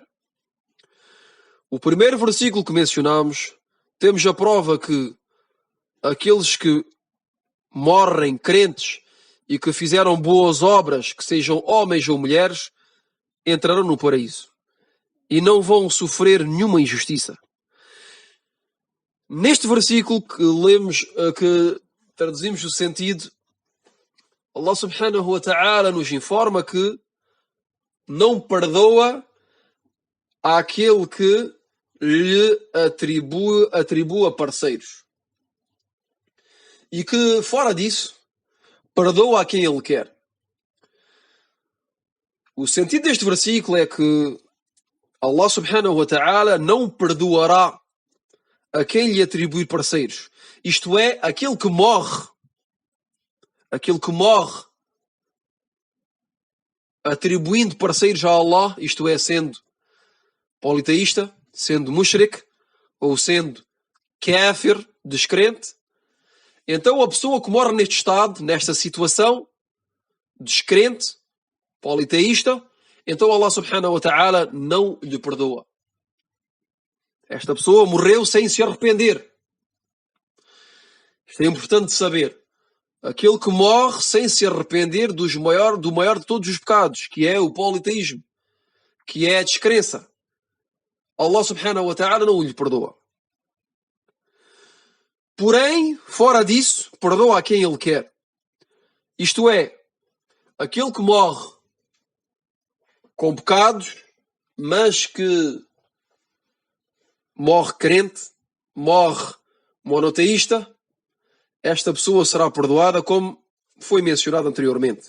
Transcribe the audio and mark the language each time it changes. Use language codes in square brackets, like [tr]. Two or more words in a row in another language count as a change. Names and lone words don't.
[pt] O primeiro versículo que mencionamos, temos a prova que aqueles que morrem crentes e que fizeram boas obras, que sejam homens ou mulheres, entrarão no paraíso e não vão sofrer nenhuma injustiça. Neste versículo que lemos, que traduzimos o sentido, [ar] الله سبحانه وتعالى [pt] nos informa que não perdoa àquele que lhe atribua parceiros. E que, fora disso, perdoa a quem Ele quer. O sentido deste versículo é que [ar] الله سبحانه وتعالى [pt] não perdoará a quem lhe atribuir parceiros. Isto é, aquele que morre atribuindo parceiros a Allah, isto é, sendo politeísta, sendo mushrik, ou sendo kafir, descrente, então a pessoa que morre neste estado, nesta situação, descrente, politeísta, então [ar] الله سبحانه وتعالى [pt] não lhe perdoa. Esta pessoa morreu sem se arrepender. Isto é importante saber. Aquele que morre sem se arrepender do maior de todos os pecados, que é o politeísmo, que é a descrença, [ar] الله سبحانه وتعالى [pt] não lhe perdoa. Porém, fora disso, perdoa a quem Ele quer. Isto é, aquele que morre com pecados, mas que morre crente, morre monoteísta, esta pessoa será perdoada como foi mencionado anteriormente.